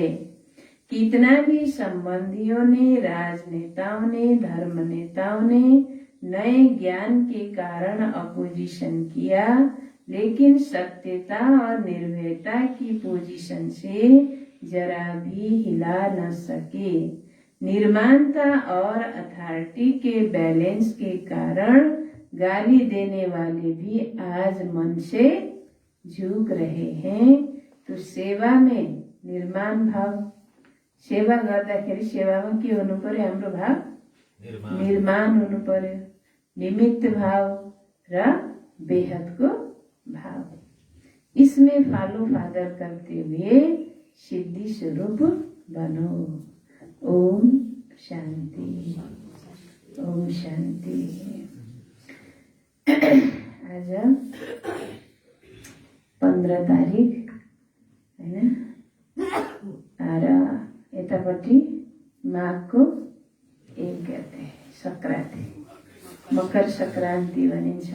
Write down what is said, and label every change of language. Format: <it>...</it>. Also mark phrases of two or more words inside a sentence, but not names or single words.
<hi>कितना भी संबंधियों ने, राजनेताओं ने, धर्म नेताओं ने नए ज्ञान के कारण अपोजिशन किया, लेकिन सत्यता और निर्भयता की पोजीशन से जरा भी हिला न सके। निर्माणता और अथॉरिटी के बैलेंस के कारण गाली देने वाले भी आज मन से झुक रहे हैं। तो सेवा में निर्माण भाव,</hi> <ne>सेवा गर्दाखेरि सेवामा के हुनु पर्यो, हाम्रो भाव निर्माण हुनु पर्यो। निमित्त भाव, र बेहदको भाव।</ne> <hi>इसमें</hi> <en>follow father</en> <hi>करते हुए सिद्धि स्वरूप बनो। ओम शांति, ओम शांति।</hi> <ne>आज 15 तारिक हैन, र यतापट्टि माघको 1 गते संक्रान्ति, मकर संक्रान्ति भनिन्छ।</ne>